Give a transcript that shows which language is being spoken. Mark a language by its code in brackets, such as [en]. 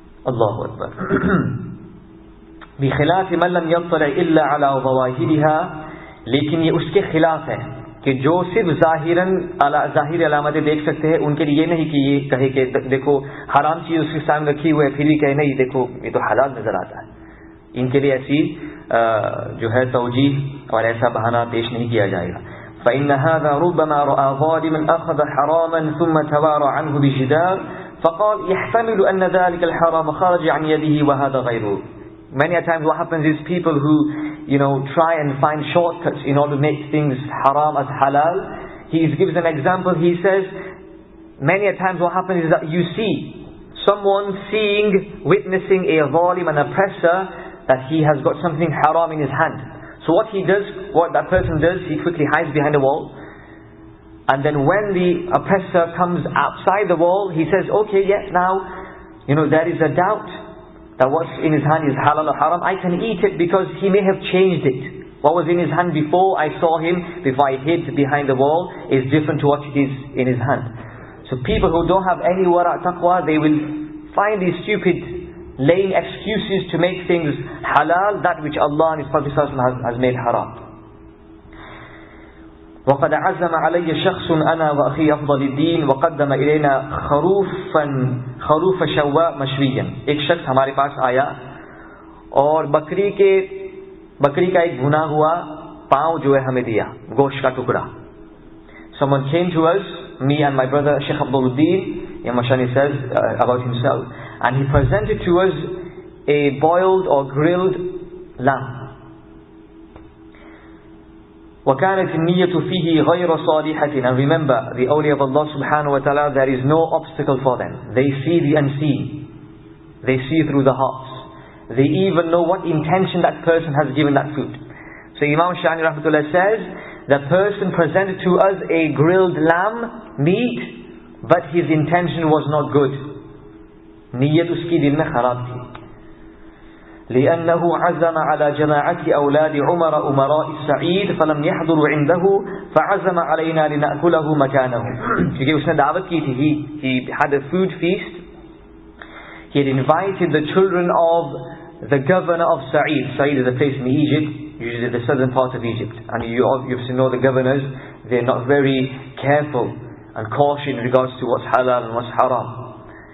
[ur] اللہ اکبر. [ar] بخلاف من لم يطلع الا على ظواهرها، [ur] لیکن یہ اس کے خلاف ہے کہ جو صرف ظاہر علامتیں دیکھ سکتے ہیں، ان کے لیے یہ نہیں کہ یہ کہے کہ دیکھو حرام چیز اس کے سامنے رکھی ہوئی ہے پھر بھی کہے نہیں دیکھو یہ تو حلال نظر آتا ہے. ان کے لیے ایسی جو ہے توجیہ اور ایسا بہانہ پیش نہیں کیا جائے گا. [ar] فإن هذا ربما رأى ظالما أخذ حراما ثم توارى عنه بجدار فقال يحتمل أن ذلك الحرام خرج عن يده وهذا غيره. [en] Many a times what happens is people who, try and find shortcuts in order to make things haram as halal. He gives an example. He says, many a times what happens is that you see someone witnessing a zalim, an oppressor, that he has got something haram in his hand. So what that person does, he quickly hides behind a wall. And then when the oppressor comes outside the wall, he says, okay, yes, now, there is a doubt that what's in his hand is halal or haram. I can eat it because he may have changed it. What was in his hand before I saw him, before I hid behind the wall, is different to what it is in his hand. So people who don't have any wara' taqwa, they will find these stupid, lame excuses to make things halal, that which Allah and His Prophet has made haram. [ar] وقد عزم علي شخص أنا وأخي أفضل الدين وقدم إلينا خروف شواء مشويا. [ur] ایک شخص ہمارے پاس آیا اور بکری کا ایک بھنا ہوا پاؤں جو ہے ہمیں دیا، گوشت کا ٹکڑا. [en] Someone came to us, me and my brother Sheikh Abduluddin, Imam Sha'rani says about himself, and he presented to us a boiled or grilled lamb. [ar] وَكَانَتِ النِّيَّةُ فِيهِ غَيْرَ صَالِحَةٍ. [en] And remember, the awliya of Allah subhanahu wa ta'ala, there is no obstacle for them. They see the unseen. They see through the hearts. They even know what intention that person has given that food. So Imam Sha'rani rahmatullah says, the person presented to us a grilled lamb, meat, but his intention was not good. [ur] Niyyat uski dil mein kharab thi. [ar] لأنه عزم على جماعة أولاد عمر أمراء السعيد فلم يحضروا عنده فعزم علينا لنأكله مكانه. [ur] کیونکہ اس نے دعوت کی تھی. [en] He had a food feast. He had invited the children of the governor of Sa'id. Sa'id is a place in Egypt, usually the southern part of Egypt. And you obviously know the governors, they're not very careful and cautious in regards to what's halal and what's haram.